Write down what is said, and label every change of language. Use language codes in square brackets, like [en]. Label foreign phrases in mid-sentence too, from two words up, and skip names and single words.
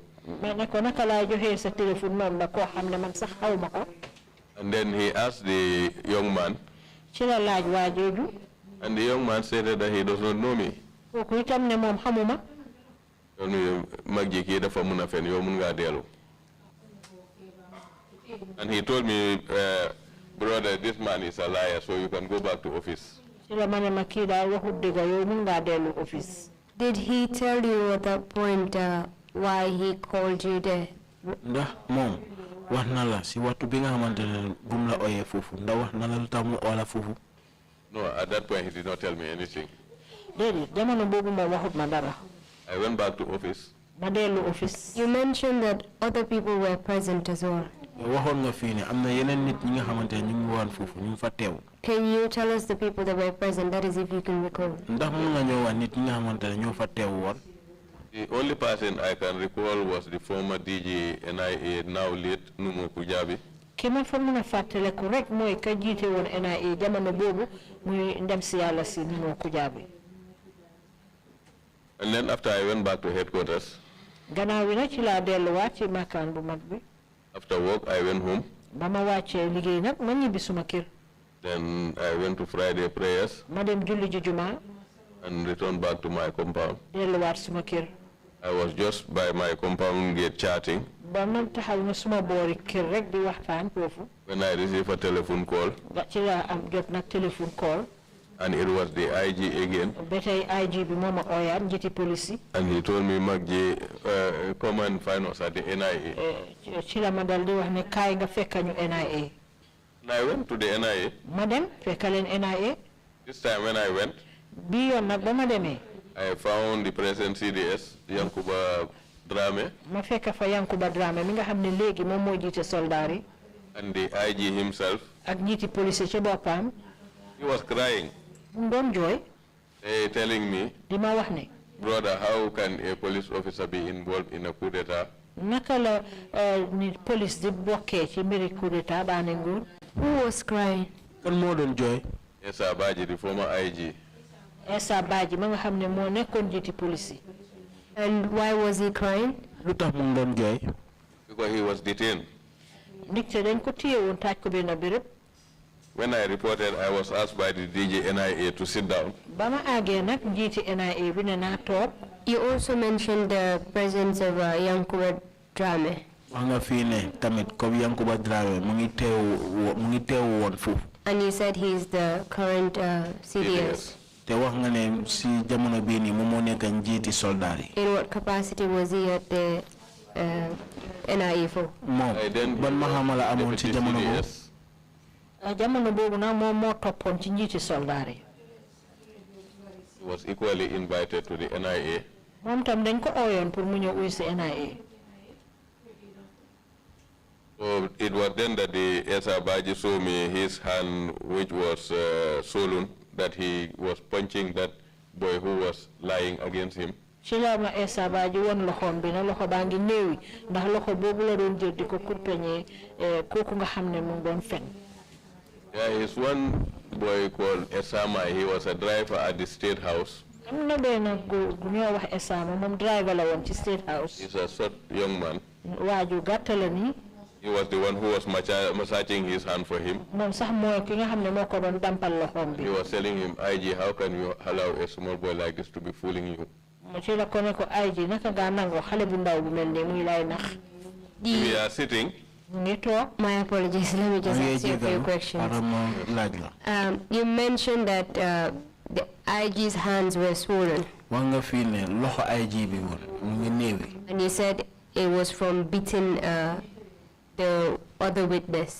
[wo] ma ne ko naka laa joxee sa telephone number koo xam ne man sax xaw ma ko. [en] And then he asked the young man. [wo] ci la laaj waa jooju. [en] And the young man said that he does not know me. [wo] kooku itam ne moom xamuma. Magji kii dafa mun a fen yow mun ngaa dellu. [en] And he told me, brother, this man is a liar, so you can go back to office. Did he tell you at that point why he called you there? [wo] Ndax moom wax na la si waxtu bi nga xamante ne bum la oyee foofu ndax wax na la lu tax mu oola foofu. [en] No, at that point he did not tell me anything. [wo] Déedéet jamono boobu ma waxut ma dara. [en] I went back to office. [wo] ma dellu office. [en] You mentioned that other people were present as well. [wo] waxoon nga fii ne am na yeneen nit ñi nga xamante ne ñu ngi woon foofu ñu ngi fa teew. [en] Can you tell us the people that were present, that is if you can recall? [wo] ndax mën nga ñëw wax nit ñi nga xamante ne ñoo fa teew woon. [en] The only person I can recall was the former DG NIA, now late Numo Kujabi. [wo] ki ma fa mën a fàttaliku rek mooy ka jiite woon NIA jamono boobu muy ndem si yàlla si Numo Kujabi. [en] And then after I went back to headquarters. [wo] gannaaw wi nag ci laa delluwaat ci makaan bu mag bi. [en] After work I went home. [wo] ba ma wàccee liggéey nag ma ñibbi suma kër. [en] Then I went to Friday prayers. [wo] ma dem julli ji jumaa. [en] And returned back to my compound. [wo] delluwaat suma kër. [en] I was just by my compound gate chatting. [wo] ba ma taxaw na suma boori kër rek di waxtaan foofu. [en] When I received a telephone call. [wo] ci laa am jot nag [en] téléphone call. And it was the IG again. [wo] ba tey IG bi moo ma ooyaat njiiti police yi. [en] And he told me, Magji, come and find us at the NIA. [wo] ci la ma dal di wax ne kaay nga fekka ñu NIA. [en] And I went to the NIA. [wo] ma dem fekka leen NIA. [en] This time when I went. [wo] bi yoon nag ba ma demee. [en] I found the present CDS, Yankuba Drame. [wo] ma fekk fa Yankuba Drame mi nga xam ne léegi moom moo jiite soldaar yi. [en] And the IG himself. [wo] ak njiiti police ci boppam. [en] He was crying. [wo] mu doon jooy. [en] Telling me. [wo] di ma wax ne. [en] Brother, how can a police officer be involved in a coup d'etat? [wo] naka la ni police di bokkee ci mbiri [fr] coup d'etat [wo] daane nguur. [en] Who was crying? [wo] kan moo doon jooy. [en] Essa Baji, the former IG. [wo] Essa Baji ma nga xam ne moo nekkoon njiiti police yi. [en] And why was he crying? [wo] lu tax mu doon jooy. [en] Because he was detained. [wo] ndigte dañ ko téye woon taaj ko benn béréb. [en] When I reported, I was asked by the DG NIA to sit down. [wo] Bama agee nag njiiti NIA bi ne naa toog. [en] You also mentioned the presence of Yankuba Drame. [wo] wax nga fii ne tamit comme Yankuba Drame mu ngi teew woon foofu. [en] And you said he's the current CDS. [wo] Te wax nga ne si jamono bii nii moom moo nekk njiiti soldaar yi. [en] In what capacity was he at the NIA for? [wo] Moom ban maxaama la amoon si jamono boobu. Jamono boobu nag moom moo toppoon ci njiiti soldaar yi. [en] Was equally invited to the NIA. [wo] Moom tam dañ ko ooyoon pour mu ñëw uy si NIA. [en] So it was then that the Esa Baji showed me his hand, which was swollen, that he was punching that boy who was lying against him. [wo] Ci la ma Esa Baji won loxoom bi na loxo baa ngi néewi ndax loxo boobu la doon jël di ko kurpeñee kooku nga xam ne mu ngi doon fen. [en] There is one boy called Esama. He was a driver at the State House. [wo] Am na benn góor gu ñoo wax Esama moom driver la woon ci State House. [en] He's a short young man. [wo] Waaju gàtt la nii. [en] He was the one who was massaging his hand for him. [wo] Moom sax mooy ki nga xam ne moo ko doon dampal loxoom bi. [en] He was telling him, IG, how can you allow a small boy like this to be fooling you? [wo] Ci la ko ne ko IG naka nga nangoo xale bu ndaw bu mel ne muy lay nax. [en] We are sitting. My apologies. Let me just ask you a few questions. You mentioned that the IG's hands were swollen. And you said it was from beating the other witness.